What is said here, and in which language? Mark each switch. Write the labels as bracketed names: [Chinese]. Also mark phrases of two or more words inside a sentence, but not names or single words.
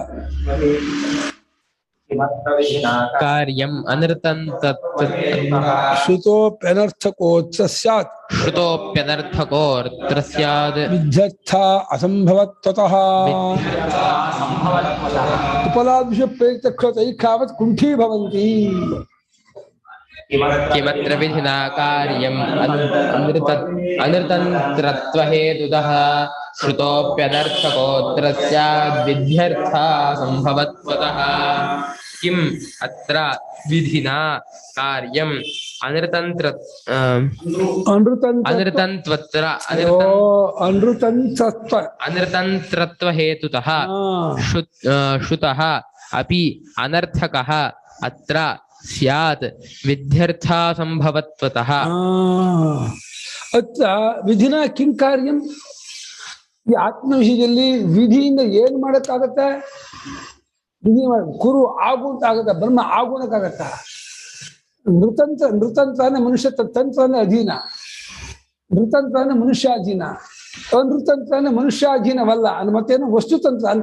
[Sanskrit] ಕಾರ್ಯಂ ಅನೃತಂತತ್ವ ಶ್ರುತೋಪ್ಯನರ್ಥಕೋತ್ರ ಸ್ಯಾತ್ ಶ್ರುತೋಪ್ಯನರ್ಥಕೋತ್ರ ಸ್ಯಾದ್ ವಿಧ್ಯರ್ಥ ಅಸಂಭವತ್ವತಃ ಉಪಲಾಭ್ಯ ಪ್ರೇತೈಕಾವತ್ ಕುಂಠೀ ಭವಂತಿ. ಕಿಮತ್ರ ವಿಧಿನಾ ಕಾರ್ಯಂ ಅನೃತಂತ್ರತ್ವ ಹೇತುತಃ ಶ್ರುತೋಪ್ಯನರ್ಥಕೋತ್ರ ಸ್ಯಾದ್ ವಿಧ್ಯರ್ಥ ಸಂಭವತ್ವತಃ. ಕಿಂ ಅತ್ರ ವಿಧಿನಾ ಕಾರ್ಯಂ ಅನೃತಂತ್ರತ್ವ ಹೇತುತಃ ಶ್ರುತಃ ಅಪಿ ಅನರ್ಥಕಃ ಅತ್ರ ಸ್ಯಾತ್ ವಿಧ್ಯರ್ಥ ಸಂಭವತ್ವತಃ. ಅತ್ರ ವಿಧಿನ ಕಿಂ ಕಾರ್ಯಂ. [Kannada] ಈ ಆತ್ಮ ವಿಷಯದಲ್ಲಿ ವಿಧಿಯಿಂದ ಏನ್ ಮಾಡಕ್ಕಾಗತ್ತೆ? ವಿಧಿ ಕುರು ಆಗು ಅಂತ ಆಗತ್ತ, ಬ್ರಹ್ಮ ಆಗುಣಕ್ಕಾಗತ್ತ? ನೃತಂತ್ರ ಅಂದ್ರೆ ಮನುಷ್ಯ ತಂತ್ರ ಅಂದ್ರೆ ಅಧೀನ. ನೃತಂತ್ರ ಅಂದ್ರೆ ಮನುಷ್ಯ ಅಧೀನ. ಅನೃತಂತ್ರ ಅಂದ್ರೆ ಮನುಷ್ಯ ಅಧೀನವಲ್ಲ ಅಂದ್ರೆ ಮತ್ತೇನು ವಸ್ತುತಂತ್ರ ಅಂತ.